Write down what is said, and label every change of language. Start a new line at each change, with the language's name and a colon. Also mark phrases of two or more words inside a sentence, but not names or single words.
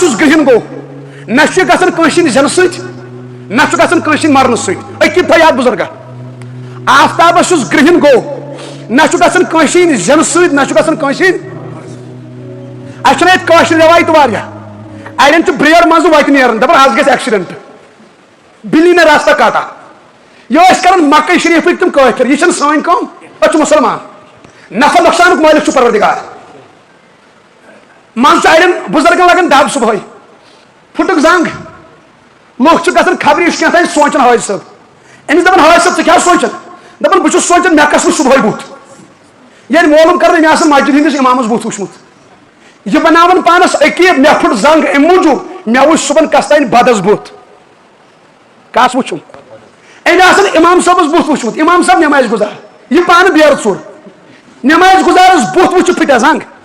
Kashmiri: یُس گرہن گوٚو نہ چھُ گژھان کٲنٛسہِ ہٕنٛدِ زینہٕ سۭتۍ نہ چھُ گژھان کٲنٛسہِ ہٕنٛدِ مرنہٕ سۭتۍ أکیٖد تھٲے یاد بُزرگا آفتابس یُس گرہن گوٚو نہ چھُ گژھان کٲنٛسہِ ہٕنٛدِ زینہٕ سۭتۍ نہ چھُ گژھان کٲنٛسہِ ہٕنٛدِ اَسہِ چھُنہ ییٚتہِ کٲشِر رٮ۪وایت واریاہ اَڑٮ۪ن چھُ بریر منٛزٕ وتہِ نیران دپان آز گژھِ ایکسیڈنٹ
Urdu: بِلی نے راستہ کاٹا
Kashmiri: یہ ٲسۍ کران مکہ شریٖفٕکۍ تِم کٲفِر یہِ چھنہٕ سٲنۍ کٲم أسۍ چھِ مُسلمان نفع نۄقصانُک مٲلِک چھُ پروردگار منٛزٕ چھُ اَڑٮ۪ن بُزرگن لگان دب صبحٲے پھُٹُکھ زنگ لُکھ چھِ گژھان خبر یہِ چھُ کینٛہہ تانۍ سونٛچان حٲج صٲب أمِس دپان حٲج صٲب ژٕ کیٛاہ سونٛچان دپان بہٕ چھُس سونٛچان مےٚ کس وٕچھ صبحٲے بُتھ ییٚلہِ معلوٗم کران مےٚ آسان مسجد ہٕنٛدِس اِمامس بُتھ وٕچھمُت یہِ بناوان پانس عقیٖد مےٚ پھُٹ زنگ امہِ موٗجوٗب مےٚ وٕچھ صبحن کس تانۍ بدس بُتھ کس وٕچھُم أمۍ آسان امام صٲبس بُتھ وٕچھمُت امام صٲب نٮ۪مازِ گُزار یہِ پانہٕ بیرٕ ژوٚر نٮ۪مازِ گُزارس بُتھ وٕچھِتھ پھٕٹیا زنگ